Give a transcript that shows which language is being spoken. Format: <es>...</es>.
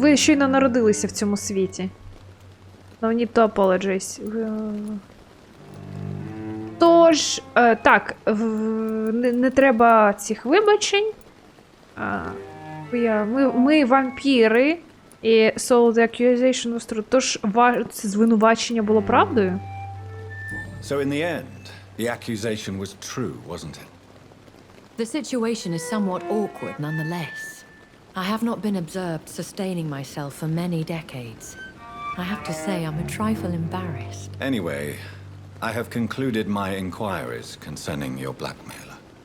<uk>Ви щойно народилися в цьому світі.</uk> <en>No need to apologize.</en> <uk>Тож, так, не треба цих вибачень. Ми вампіри.</uk> <en>І so the accusation was true.</en> <uk>Тож, це звинувачення було правдою?</uk> <en>So in the end, the accusation was true, wasn't it? The situation is somewhat awkward nonetheless. I have not been observed sustaining myself for many decades. I have to say I'm a trifle embarrassed. Anyway, I have concluded my inquiries concerning your blackmailer.</en>